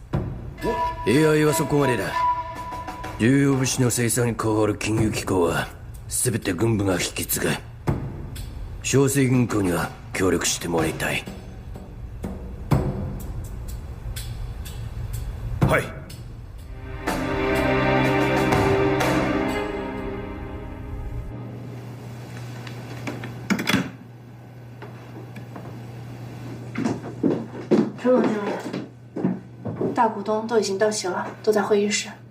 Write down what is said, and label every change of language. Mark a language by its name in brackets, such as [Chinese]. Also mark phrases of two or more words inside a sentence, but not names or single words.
[Japanese] AI はそこまでだ。重要物資の生産に関わる金融機構は全て軍部が引き継ぐ。商成銀行には協力してもらいたい。はい。 [Chinese] 陈总经理，大股东都已经到齐了，都在会议室。